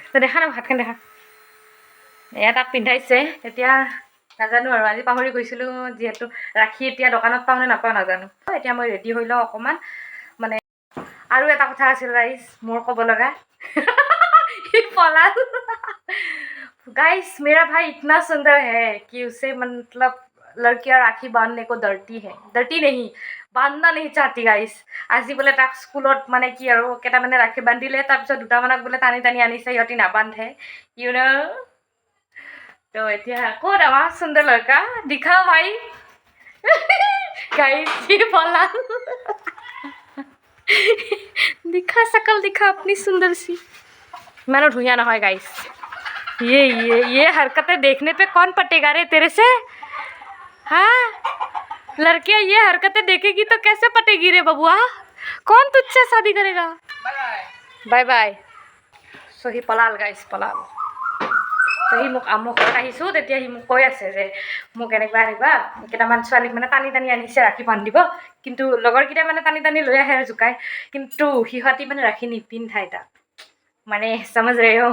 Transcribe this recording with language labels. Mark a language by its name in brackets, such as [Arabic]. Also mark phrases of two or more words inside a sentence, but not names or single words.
[Assamese] তো দেখা ন, হাতখন দেখা। এয়া তাক পিন্ধাইছে, এতিয়া নাজানো আৰু, আজি পাহৰি গৈছিলোঁ যিহেতু। ৰাখী এতিয়া দোকানত পাওঁ নে নাপাওঁ নাজানো। এতিয়া মই ৰেডি হৈ লওঁ অকণমান, মানে আৰু এটা কথা আছিল গাইজ মোৰ ক'ব লগা। পলাল। [Hindi] गाइस मेरा भाई इतना सुंदर है कि उसे मतलब लड़कियां राखी बांधने को डरती है, डरती नहीं, बांधना नहीं चाहती गाइस। [Assamese] আজি বোলে তাক স্কুলত মানে কি আৰু কেইটামানে ৰাখি বান্ধিলে, তাৰপিছত দুটামানক বোলে টানি টানি আনিছে, সিহঁতি নাবান্ধে, [English] you know. [Assamese] তো এতিয়া ক'ত আমাৰ সুন্দৰ [Hindi] लड़का, दिखाओ भाई। गाइस ये पलाल। दिखा शकल, दिखा अपनी सुंदर सी। [Assamese] ইমান ধুনীয়া নহয় गाइस। [Hindi] ये हरकतें देखने पे कौन पटेगा रे तेरे से? हाँ, लड़कियां ये हरकतें देखेगी तो कैसे पटेगी रे बबुआ? कौन तुझसे शादी करेगा? बाय बाय। [Assamese] सो হি পলাল গাইছ, পলাল। তো সি মোক ঘৰত আহিছোঁ, তেতিয়া সি মোক কৈ আছে যে মোক এনেকুৱা কেইটামান ছোৱালীক মানে টানি টানি আনিছে ৰাখি বান্ধিব, কিন্তু লগৰকেইটাই মানে টানি টানি লৈ আহে আৰু জোকাই, কিন্তু সিহঁতি মানে ৰাখি নিপিন্ধাই তাক, মানে [Hindi] समझ रहे हो।